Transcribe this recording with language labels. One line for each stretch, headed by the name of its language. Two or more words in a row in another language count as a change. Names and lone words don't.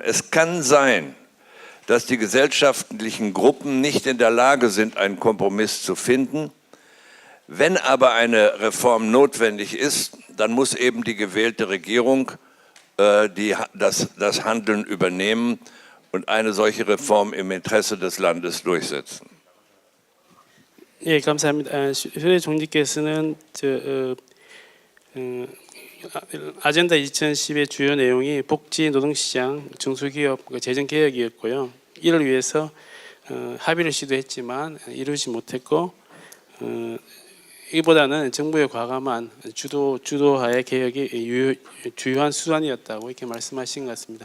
German: Es kann sein, dass die gesellschaftlichen Gruppen nicht in der Lage sind, einen Kompromiss zu finden. Wenn aber eine Reform notwendig ist, dann muss eben die gewählte Regierung das Handeln übernehmen und eine solche Reform im Interesse des Landes durchsetzen.
Korean: 예, 감사합니다. 슈레더 총리께서는 아젠다 2010의 주요 내용이 복지, 노동시장, 중소기업, 재정 개혁이었고요. 이를 위해서 합의를 시도했지만 이루지 못했고 이보다는 정부의 과감한 주도하에 개혁이 주요한 수단이었다고 이렇게 말씀하신 것 같습니다.